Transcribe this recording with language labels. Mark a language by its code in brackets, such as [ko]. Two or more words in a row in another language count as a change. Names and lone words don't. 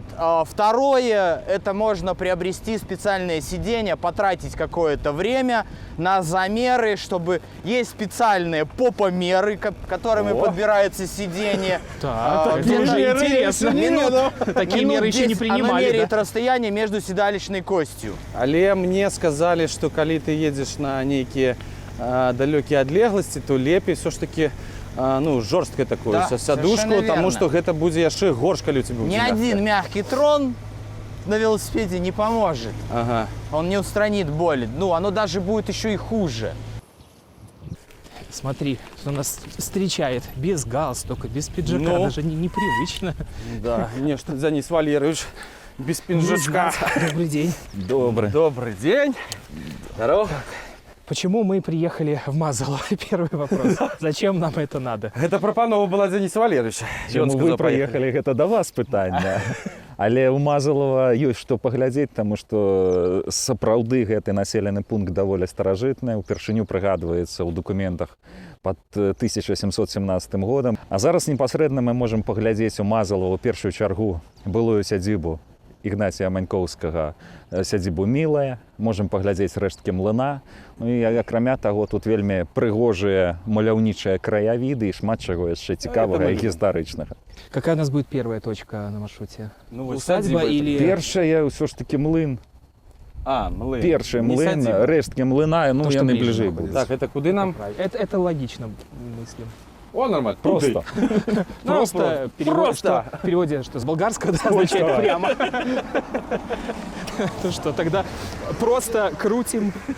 [ru] Второе, это можно приобрести специальное сиденье, потратить какое-то время на замеры, чтобы есть специальные попомеры, которыми подбирается сиденье. Так, это уже интересно. Такие меры еще не принимали. Она меряет расстояние между седалищной костью. Але мне сказали, что когда ты едешь на некие далекие адлеглости, то лепей все ж таки ну, жорсткае такое, да, сядушку, потому что [be] гэта будзе яшчэ горш, калі у тебя [ru] Ни один мягкий трон на велосипеде не поможет. Ага. Он не устранит боль. Ну, оно даже будет еще и хуже. Смотри, что нас встречает без галстука, без пиджака, даже непривычно. Да, не, что Денис Валерьевич без пиджачка. Добрый день. Добрый день. Здорово. Почему мы приехали в Мазалово? Первый вопрос. Зачем нам это надо? [be] Гэта прапанова была Дениса Валерьевича. Чаму вы прыехалі, гэта да вас пытанне. Але ў Мазалова ёсць што паглядзець, таму што сапраўды гэты населены пункт даволі старажытны, упершыню прыгадваецца ў дакументах пад 1717 годам. А зараз непасрэдна мы можам паглядзець у Мазалова ў першую чаргу былую сядзібу Ігнація Манькоўскага, сядзібу Мілая, можам паглядзець рэшткі млына. Ну і акрамя таго, тут вельмі прыгожыя маляўнічыя краявіды і шмат чаго яшчэ цікавага і гістарычнага. [ru] Какая у нас будет первая точка на маршруте? Ну, усадьба или... [be] Першая ўсё ж таки млын. млын. Першы млын, рэшткі млына, ну яны бліжэй будуць. [ru] Так, это куды нам? Это логично мыслим. О, нормально. Просто. Просто в переводе, что с болгарского означает прямо. Ну что, тогда просто крутим.